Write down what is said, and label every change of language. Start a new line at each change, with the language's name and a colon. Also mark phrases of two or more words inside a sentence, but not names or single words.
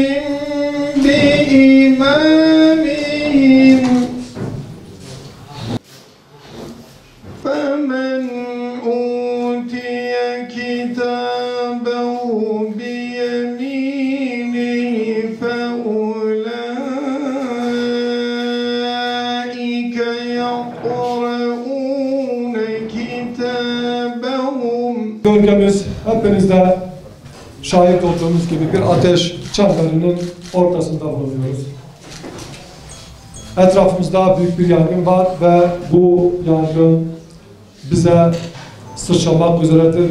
Arabic: بِإِمَامِهِمْ فَمَنْ أُوتِيَ كِتَابَهُ بِيَمِينِهِ فَأُولَئِكَ يَقْرَؤُونَ كِتَابَهُمْ.
Turkish: Gölgemiz hepinizde şahit olduğumuz gibi bir ateş çemberinin ortasında bulunuyoruz. Etrafımızda büyük bir yangın var ve bu yangın bize sıçramak üzeredir.